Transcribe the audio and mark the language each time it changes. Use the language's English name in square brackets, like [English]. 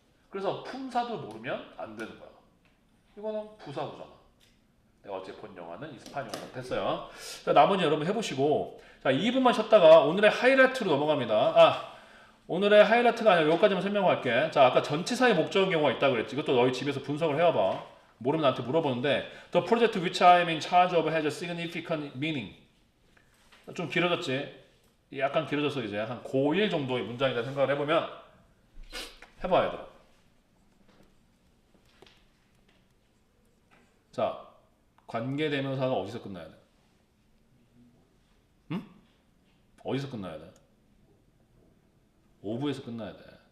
[Korean] 그래서 품사도 모르면 안 되는 거야. 이거는 부사구잖아. 내가 어제 본 영화는 이스파니올 됐어요. 자, 나머지 여러분 해보시고 자 2분만 쉬었다가 오늘의 하이라이트로 넘어갑니다. 오늘의 하이라이트가 아니라 여기까지만 설명할게. 자 아까 전치사의 목적인 경우가 있다고 그랬지. 이것도 너희 집에서 분석을 해와봐. 모르면 나한테 물어보는데 [English] The project which I am in charge of has a significant meaning. [Korean] 좀 길어졌지? 약간 길어졌어. 이제 한 고1 정도의 문장이다 생각을 해보면 해봐야 돼. 자 관계대명사가 어디서 끝나야 돼? 응? 어디서 끝나야 돼? 오브에서 끝나야 돼.